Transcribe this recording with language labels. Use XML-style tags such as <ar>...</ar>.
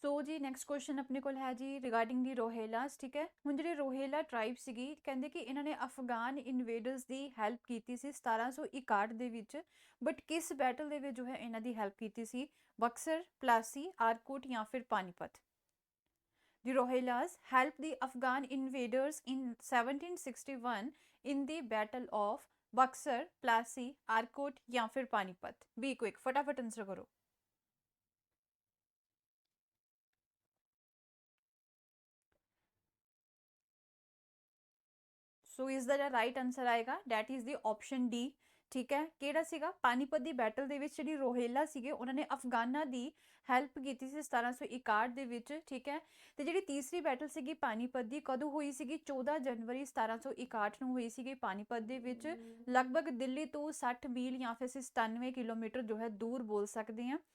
<pa>जी next question ਆਪਣੇ ਕੋਲ ਹੈ ਜੀ ਰਿਗਾਰਡਿੰਗ ਦੀ ਰੋਹੇਲਾਸ। ਠੀਕ ਹੈ, ਹੁਣ ਜਿਹੜੇ ਰੋਹੇਲਾ ਟ੍ਰਾਈਬ ਸੀਗੀ ਕਹਿੰਦੇ ਕਿ ਇਹਨਾਂ ਨੇ ਅਫਗਾਨ ਇਨਵੇਡਰਸ ਦੀ ਹੈਲਪ ਕੀਤੀ ਸੀ 1761 ਦੇ ਵਿੱਚ, ਬਟ ਕਿਸ ਬੈਟਲ ਦੇ ਵਿੱਚ ਜੋ ਹੈ ਇਹਨਾਂ ਦੀ ਹੈਲਪ ਕੀਤੀ ਸੀ? ਬਕਸਰ, ਪਲਾਸੀ, ਆਰਕੋਟ ਜਾਂ ਫਿਰ Panipat.</pa> <en>The Rohillas helped the Afghan invaders in 1761 in the Battle of Buxar, Plassey, Arcot</en> <hi>या फिर पानीपत।</hi> <en>be quick,</en> <hi>फटाफट आंसर करो।</hi> <en>So is the right answer आएगा that is the option D.</en> <hi>ठीक है,</hi> <pa>ਕਿਹੜਾ ਸੀਗਾ? ਪਾਨੀਪਤ ਦੀ ਬੈਟਲ ਦੇ ਵਿੱਚ ਜਿਹੜੀ ਰੋਹੇਲਾ ਸੀਗੇ ਉਹਨਾਂ ਨੇ ਅਫਗਾਨਾਂ ਦੀ ਹੈਲਪ ਕੀਤੀ ਸੀ 1761 ਦੇ ਵਿੱਚ। ਠੀਕ ਹੈ, ਤੇ ਜਿਹੜੀ ਤੀਸਰੀ ਬੈਟਲ ਸੀਗੀ ਪਾਨੀਪਤ ਦੀ ਕਦੋਂ ਹੋਈ ਸੀਗੀ? 14 ਜਨਵਰੀ 1761 ਨੂੰ ਹੋਈ ਸੀਗੀ ਪਾਨੀਪਤ ਦੇ ਵਿੱਚ। ਲਗਭਗ ਦਿੱਲੀ ਤੋਂ 60 ਮੀਲ ਜਾਂ ਫਿਰ 97 ਕਿਲੋਮੀਟਰ ਜੋ ਹੈ ਦੂਰ ਬੋਲ ਸਕਦੇ ਹਾਂ।</pa>